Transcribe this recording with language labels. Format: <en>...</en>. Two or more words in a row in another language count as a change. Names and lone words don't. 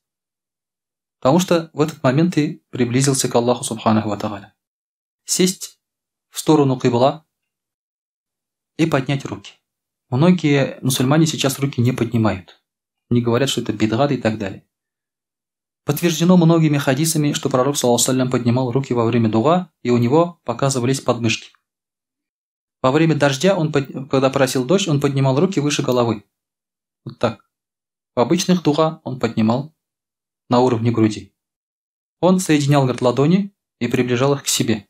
<ru>Потому что в этот момент ты приблизился к Аллаху</ru> <ar>سبحانه وتعالى.</ar> <ru>Сесть в сторону кибла и поднять руки. Многие мусульмане сейчас руки не поднимают. Они говорят, что это бидгат и так далее. Подтверждено многими хадисами, что пророк,</ru> <ar>صلى الله عليه وسلم,</ar> <ru>поднимал руки во время дуга, и у него показывались подмышки. Во время дождя, когда просил дождь, он поднимал руки выше головы. Вот так. В обычных дуга он поднимал на уровне груди. Он соединял, говорит, ладони и приближал их к себе.</ru>